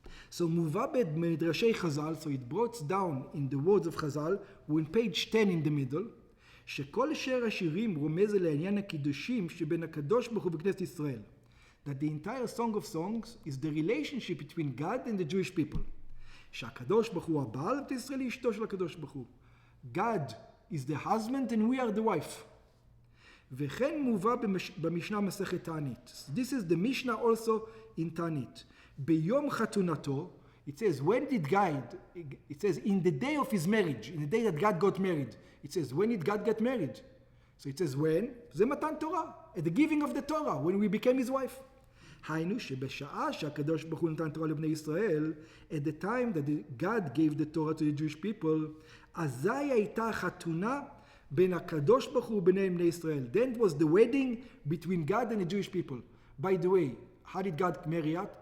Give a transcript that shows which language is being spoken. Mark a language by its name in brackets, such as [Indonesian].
[English] So Muvabed Medrashei Chazal, so it brought down in the words of Chazal, we're in page 10 in the middle, [Hebrew] שכל שיר השירים רומז לעניין הקידושים שבין הקדוש ברוך הוא וכנסת ישראל. [English] That the entire Song of Songs is the relationship between God and the Jewish people. [Hebrew] שהקדוש ברוך הוא הבעל ואת ישראל היא אשתו של הקדוש ברוך הוא. [English] God is the husband and we are the wife. [Hebrew] וכן מובא במשנה מסכת תענית. [English] This is the Mishnah also in תענית. [Hebrew] ביום חתונתו, [English] it says, when did God, it says, in the day of his marriage, in the day that God got married. It says, when did God get married? So it says, when? [Hebrew] זה מתן תורה, [English] at the giving of the Torah, when we became his wife. [Hebrew] היינו שבשעה שהקדוש ברוך הוא נתן תורה לבני ישראל, [English] at the time that God gave the Torah to the Jewish people, [Hebrew] אזי הייתה חתונה בין הקדוש ברוך הוא וביניהם בני ישראל. [English] Then it was the wedding between God and the Jewish people. By the way, how did God marry out?